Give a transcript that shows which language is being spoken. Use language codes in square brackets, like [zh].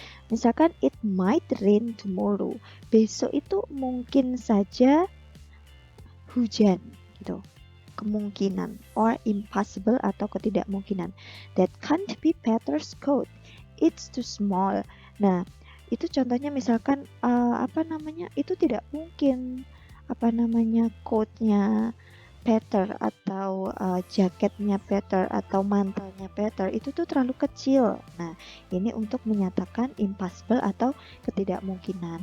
[id] Misalkan [en] it might rain tomorrow. [id] Besok itu mungkin saja hujan gitu. Kemungkinan or impossible atau ketidakmungkinan. [en] That can't be Peter's coat. It's too small. [id] Nah, itu contohnya misalkan itu tidak mungkin coatnya Peter atau jaketnya Peter atau mantelnya Peter itu tuh terlalu kecil. Nah, ini untuk menyatakan impossible atau ketidakmungkinan.